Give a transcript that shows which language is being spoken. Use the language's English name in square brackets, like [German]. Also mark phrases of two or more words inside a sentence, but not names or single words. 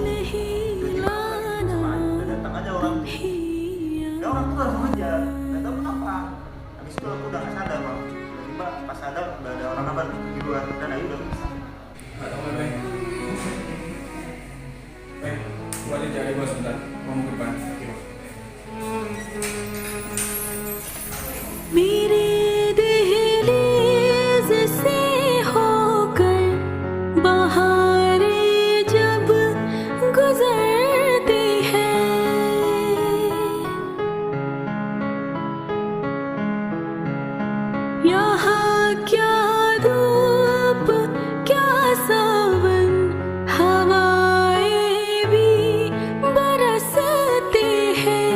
[Indonesian] Tiba-tiba sama Ayu udah datang aja orang. Ya orang tuh langsung aja. Nggak tahu kenapa. Habis itu aku udah nggak sadar bang. Tiba-tiba pas sadar udah ada orang apa di luar dan Ayu udah bisa. Nggak tahu kan, Bang. Gua aja cari gua sebentar. Mau ke depan. [Hindi] मेरे दहलीज से होकर बहारें जब गुजरती हैं, यहाँ क्या धूप क्या सावन हवाएं भी बरसती हैं।